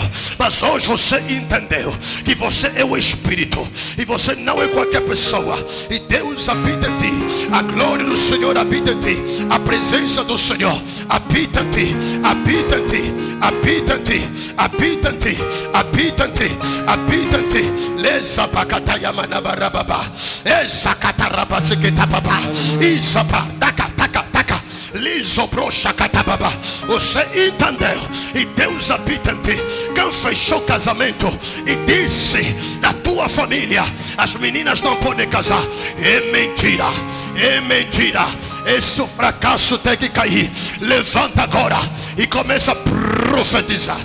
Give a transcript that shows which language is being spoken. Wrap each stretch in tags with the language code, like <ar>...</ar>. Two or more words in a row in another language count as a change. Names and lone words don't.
<pt>Mas hoje você entendeu que você é o Espírito e você não é qualquer pessoa. E Deus habita em ti. A glória do Senhor habita em ti. A presença do Senhor habita em ti. Habita em ti. Habita em ti. Habita em ti. Habita em ti. Habita. Leza pakataya manabarababa. Esa kataraba seketapaba. Isapa taka taka taka. Liso brocha katababa. Você entendeu? E Deus habita em ti. Quem fechou o casamento e disse da tua família: as meninas não podem casar, é mentira. É mentira. Esse fracasso tem que cair. Levanta agora e começa a profetizar.</pt>